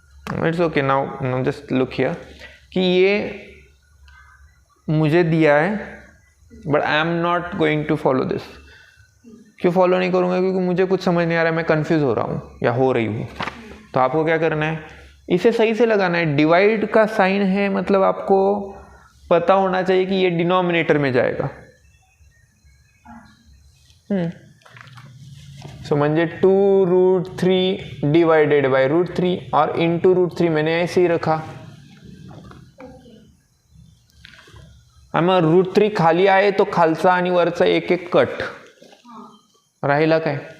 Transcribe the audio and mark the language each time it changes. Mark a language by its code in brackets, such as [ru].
[en] It's okay. Now just look here [hi] कि ये मुझे दिया है, [en] but I am not going to follow this. [hi] क्यों फॉलो नहीं करूँगा? क्योंकि मुझे कुछ समझ नहीं आ रहा है, मैं कंफ्यूज हो रहा हूँ या हो रही हूँ. तो आपको क्या करना है, इसे सही से लगाना है. डिवाइड का साइन है, मतलब आपको पता होना चाहिए कि ये डिनोमिनेटर में जाएगा. सो म्हणजे 2√3 डिवाइडेड बाय √3 और इंटू √3 मैंने ऐसे ही रखा. [mr] मग √3 खाली आहे तो खालचा आणि वरचा एक एक कट राहिला काय.